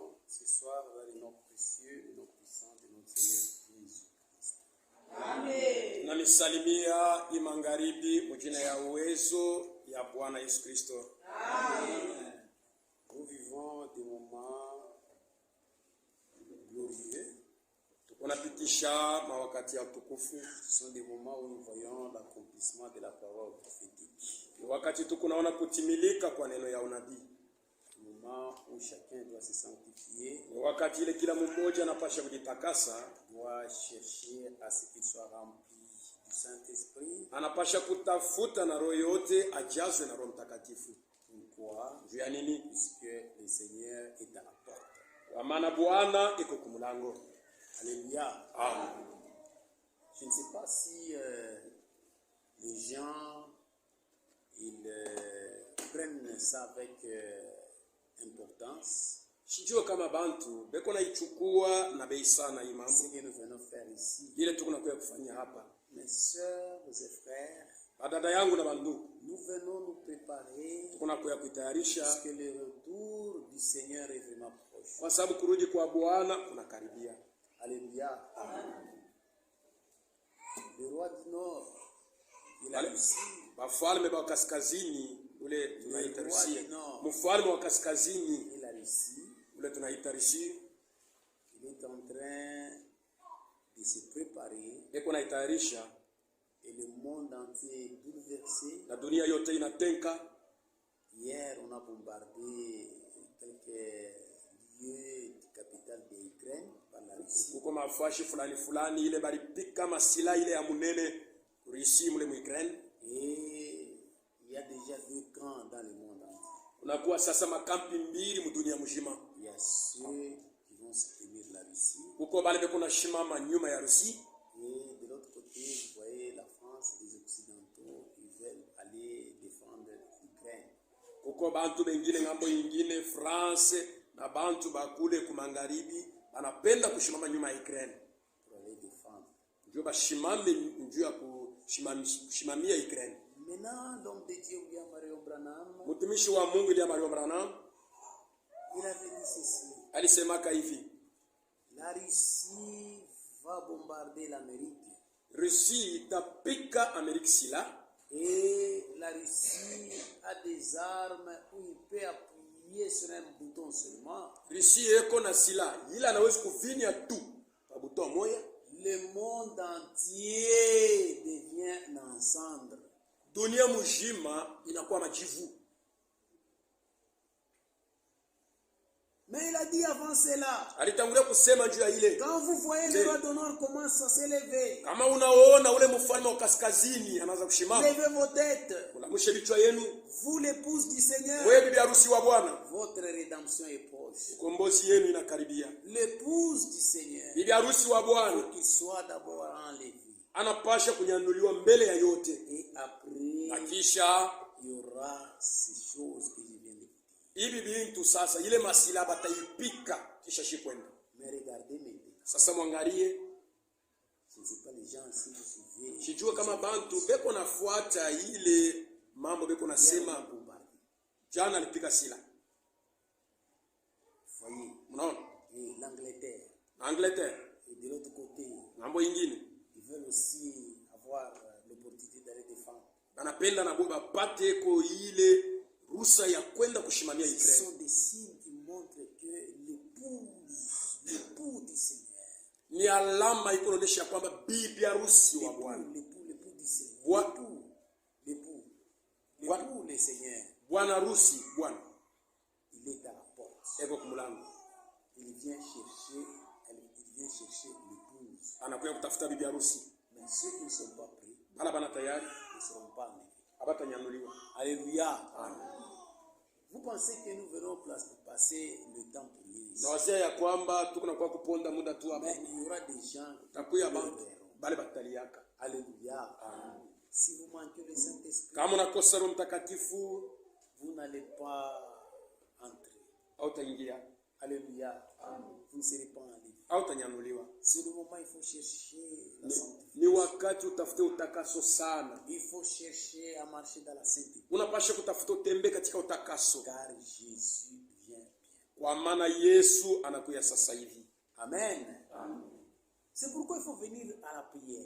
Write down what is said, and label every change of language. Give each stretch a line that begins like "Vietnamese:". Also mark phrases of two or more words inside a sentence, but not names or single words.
French: ce soir dans le nom précieux et nom puissant de notre Seigneur Jésus-Christ. Amen.
Swahili: Namisalimia imangaribi mujina ya uwezo ya Bwana Yesu Kristo. Amen.
French: Nous vivons des moments glorieux.
Swahili: Tunapitisha mawakati ya utukufu.
French: Ce sont des moments où nous voyons l'accomplissement de la parole prophétique.
Swahili: Wakati tukunaona kutimilika kwa neno ya unabii.
French: Le moment où chacun doit se sanctifier,
Swahili: Wakati ile kila mmoja anapasha kujitakasa,
French: doit chercher à ce qu'il soit rempli du Saint-Esprit.
Swahili: anapasha kutafuta na roho yote ajazwe na Roho Mtakatifu.
French: Pourquoi?
Swahili: Juu ya nini?
French: Puisque le Seigneur est à la porte.
Swahili: Kwa maana Bwana iko kumlango.
French: Alléluia. Amen. Je ne sais pas si les gens ils prennent ça avec importance.
Swahili: Sijua kama bantu beko naichukua na bei sana hii
French: Ce
Swahili: mambo.
French: que nous venons faire ici.
Swahili: Ile tukunakuya kufanya hapa.
French: Mes sœurs et frères,
Swahili: Badada yangu na bandugu,
French: nous venons nous préparer
Swahili: tukunakuya kuitayarisha
French: parce que le retour du Seigneur est vraiment proche.
Swahili: kwa sababu kurudi kwa Bwana kunakaribia.
French: Alléluia. Le roi du Nord, il a
Swahili: Wale
French: réussi.
Swahili: wafalme wa kaskazini ule tunaita Rusia. Mfalme wa kaskazini
French: Il a réussi.
Swahili: ule tunaita Rusia.
French: Il est en train de se préparer
Swahili: Eko naitayarisha
French: et le monde entier est bouleversé.
Swahili: na dunia yote inatenka.
French: Hier, on a bombardé quelques lieux de capitale de l'Ukraine par la Russie.
Swahili: Kuko mafashi fulani ile balipika masila ile ya munene Rusia mule mu Ukraine.
French: Et il y a déjà 2 camps dans le monde entier.
Swahili: Unakuwa sasa makampi mbili mu dunia mzima.
French: Il y a ceux qui vont soutenir la Russie.
Swahili: Kuko bale beko na shimama nyuma ya Rusia.
French: Et de l'autre côté, vous voyez la France, les Occidentaux, ils veulent aller défendre l'Ukraine.
Swahili: Kuko bantu bengine ngambo nyingine France na bantu bakule kumangaribi banapenda kushimama nyuma ya Ukraine.
French: Pour aller défendre.
Swahili: Ndio bashimame njuu ya kushimamia Ukraine.
French: Maintenant, l'homme de Dieu, William Marion Branham,
Swahili: Mtumishi wa Mungu William Marion Branham
French: il avait dit ceci.
Swahili: alisemaka hivi,
French: La Russie va bombarder l'Amérique.
Swahili: Rusia itapika Amerika sila
French: Et la Russie a des armes où il peut appuyer sur un bouton seulement.
Swahili: Rusia eko na sila ila anaweza kuvinya tu kwa buto moja.
French: Le monde entier devient en cendre.
Swahili: Dunia mzima inakuwa majivu.
French: Mais il a dit avant cela,
Swahili: Alitangulia kusema juu ya ile,
French: quand vous voyez le roi d'honneur commence à s'élever,
Swahili: kama unaona ule mfalme wa kaskazini anaanza kushimama,
French: levez vos têtes,
Swahili: mlamushe vichwa yenu.
French: vous l'épouse du Seigneur,
Swahili: Wewe bibi harusi wa Bwana,
French: votre rédemption est proche.
Swahili: ukombozi yenu inakaribia.
French: L'épouse du Seigneur,
Swahili: Bibi harusi wa
French: il
Swahili: Bwana
French: faut qu'il soit d'abord enlevé.
Swahili: anapasha kunyanuliwa mbele ya yote,
French: Et après,
Swahili: na kisha
French: il y aura ces choses que je viens de vous dire.
Swahili: hivi bintu sasa ile masila bataipika kisha shikwenda.
French: Mais regardez maintenant.
Swahili: Sasa mwangalie,
French: Je ne sais pas les gens si vous suivez.
Swahili: sijua kama bantu beko nafuata ile mambo beko nasema.
French: Bombardé.
Swahili: Jana alipika sila,
French: Voyez.
Swahili: mnaona
French: Et l'Angleterre.
Swahili: Angleterre
French: Et de l'autre côté,
Swahili: ngambo ingine
French: ils veulent aussi avoir l'opportunité d'aller défendre.
Swahili: banapenda na boba pate ko ile rusa ya kwenda kushimamia
French: Ce
Swahili: Ukraine.
French: sont des signes qui montrent que l'époux du Seigneur,
Swahili: Ni alama ikoonyesha kwamba bibi harusi wa Bwana,
French: l'époux du Seigneur,
Swahili: Bwa-
French: l'époux, le Seigneur,
Swahili: bwana harusi Bwana
French: il est à la porte.
Swahili: eko kumlango,
French: Il vient chercher l'épouse.
Swahili: anakuja kutafuta bibi harusi.
French: Mais ceux qui ne sont pas prêts
Swahili: Bala bana tayari
French: ne seront pas enlevés.
Swahili: abatanyanuliwa.
French: Alléluia. Vous pensez que nous venons passer le temps pour rien ici.
Swahili: Na wazia ya kwamba tuko na kwa kuponda muda tu hapa,
French: Mais il y aura des gens
Swahili: takuya
French: qui
Swahili: bantu
French: verront.
Swahili: bale bataliaka.
French: Alléluia. Si vous manquez le Saint-Esprit,
Swahili: Kama unakosa Roho Mtakatifu
French: vous n'allez pas entrer.
Swahili: hautaingia,
French: Alléluia. Vous ne serez pas enlevé.
Swahili: hautayanuliwa.
French: C'est le moment où il faut chercher la sainteté.
Swahili: Ni wakati utafute utakaso sana.
French: Il faut chercher à marcher dans la sainteté.
Swahili: Unapasha kutafuta utembe katika utakaso,
French: Car Jésus vient bientôt.
Swahili: Kwa maana Yesu anakuja sasa hivi. Amen.
French: C'est pourquoi il faut venir à la prière.